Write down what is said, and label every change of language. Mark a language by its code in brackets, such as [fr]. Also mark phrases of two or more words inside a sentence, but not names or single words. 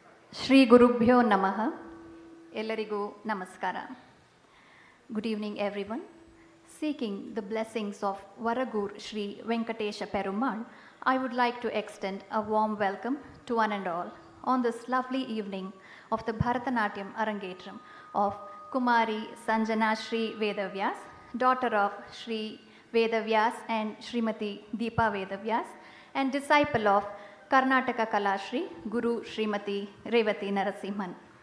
[sa] ಶ್ರೀ ಗುರುಭ್ಯೋ ನಮಃ. [kn] ಎಲ್ಲರಿಗೂ ನಮಸ್ಕಾರ. [en] Good evening everyone. Seeking the blessings of Varagur Sri Venkatesha Perumal, I would like to extend a warm welcome to one and all on this lovely evening of the Bharatanatyam Arangetram of Kumari Sanjanasri Vedavyas, daughter of Sri Vedavyas and Srimati Deepa Vedavyas, and disciple of Karnataka Kalashri Guru Srimati Revathi Narasimhan.